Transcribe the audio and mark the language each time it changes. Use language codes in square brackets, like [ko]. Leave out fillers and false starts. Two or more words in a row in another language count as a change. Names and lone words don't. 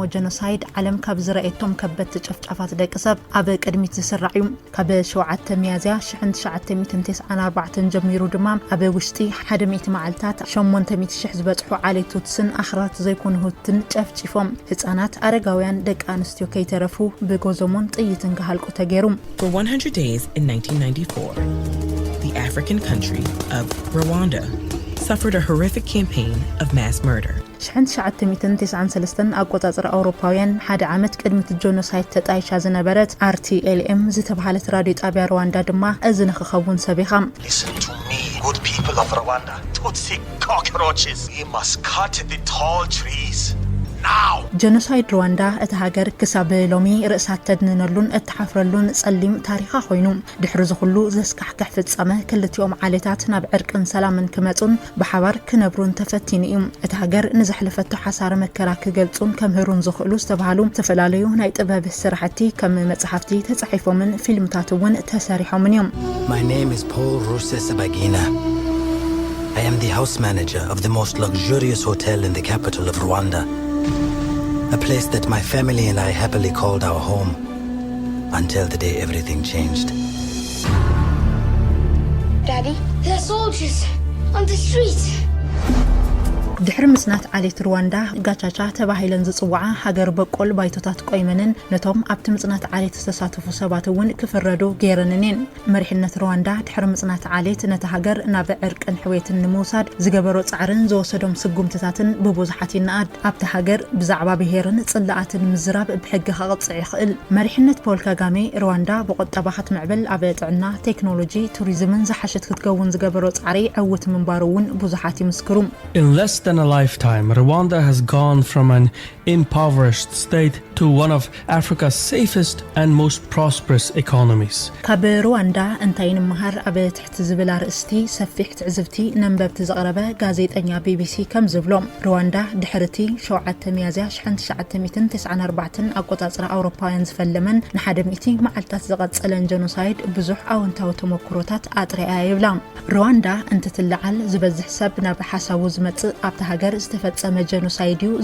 [ti] ጀኖሳይድ ዓለም ካብ ዝረአየቶም ከበድቲ ጨፍጫፋት ደቂ ሰብ ኣብ ቅድሚት ዝስራዕ እዩ ካብ 7 ሚያዝያ 1994 ጀሚሩ ድማ ኣብ ውሽጢ 100 መዓልታት 800,000 ዝበጽሑ ዓሌት ቱትስን ኣኽራት ዘይኮኑ ሁትን ጨፍጭፎም ህፃናት አረጋውያን ደቂ ኣንስትዮ ከይተረፉ ብጎዘሞን ጥይትን ክሃልቁ ተገይሩ [en] For 100 days in 1994 the African country of Rwanda suffered a horrific campaign of mass murder. [ti] 1993 ኣቆጻጽራ ኣውሮፓውያን ሓደ ዓመት ቅድሚት ጀኖሳይድ ተጣይሻ ዝነበረት RTLM ዝተባሃለት ራድዮ ጣብያ ሩዋንዳ ድማ እዚ ንኽኸውን ሰቢኻ [en] Listen to me, good people of Rwanda. Tutsi cockroaches. We must cut the tall trees. Now. [ti] ጀኖሳይድ ሩዋንዳ እቲ ሃገር ክሳብ ሎሚ ርእሳት ተድንነሉን እትሓፍረሉን ጸሊም ታሪኻ ኮይኑ ድሕሪ ዝኹሉ ዘስካሕክሕ ፍጻመ ክልቲኦም ዓሌታት ናብ ዕርቅን ሰላምን ክመጹን ብሓባር ክነብሩን ተፈቲኑ እዩ እቲ ሃገር ንዘሕለፈቶ ሓሳረ መከራ ክገልጹን ከምህሩን ዝኽእሉ ዝተባሃሉ ዝተፈላለዩ ናይ ጥበብ ስራሕቲ ከም መጽሓፍቲ ተጻሒፎምን ፊልምታት እውን ተሰሪሖምን እዮም [en] My name is Paul Rusesabagina. I am the house manager of the most luxurious hotel in the capital of Rwanda. A place that my family and I happily called our home until the day everything changed. Daddy, there are soldiers on the street. [ti] ድሕሪ ምስናት ዓሌት ሩዋንዳ ጋቻቻ ተባሂለን ዝጽዋዓ ሃገር በቆል ባይቶታት ቆይመንን ነቶም ኣብቲ ምጽናት ዓሌት ዝተሳተፉ ሰባት እውን ክፍረዱ ገይረንን መሪሕነት ሩዋንዳ ድሕሪ ምጽናት ዓሌት ነቲ ሃገር ናብ ዕርቅን ሕዌትን ንምውሳድ ዝገበሮ ጻዕርን ዝወሰዶም ስጉምትታትን ብብዙሓት ይነኣድ ኣብቲ ሃገር ብዛዕባ ብሄርን ጽላኣትን ምዝራብ ብሕጊ ክቕጽዕ ይኽእል መሪሕነት ፖል ካጋሜ ሩዋንዳ ብቁጠባ ክትምዕብል ኣብ ጥዕና ቴክኖሎጂ ቱሪዝምን ዝሓሸት ክትከውን ዝገበሮ ጻዕሪ ዕውት ምንባሩ እውን ብዙሓት ይምስክሩ [en] than a lifetime, Rwanda has gone from an impoverished state to one of Africa's safest and most prosperous economies. [ti] ካብ ሩዋንዳ እንታይ ንምሃር ኣብ ትሕቲ ዝብል ኣርእስቲ ሰፊሕ ትዕዝብቲ ነንበብቲ ዘቕረበ ጋዜጠኛ BBC ከም ዝብሎም ሩዋንዳ ድሕርቲ 7 ሚያዝያ 1994 ኣቆጻጽራ ኣውሮፓውያን ዝፈለመን ን100 መዓልታት ዝቐጸለን ጀኖሳይድ ብዙሕ ኣወንታዊ ተመክሮታት ኣጥሪኣ ይብላ ሩዋንዳ እንትትለዓል ዝበዝሕ ሰብ ናብ ሓሳቡ ዝመጽእ ኣብቲ ሃገር ዝተፈጸመ ጀኖሳይድ እዩ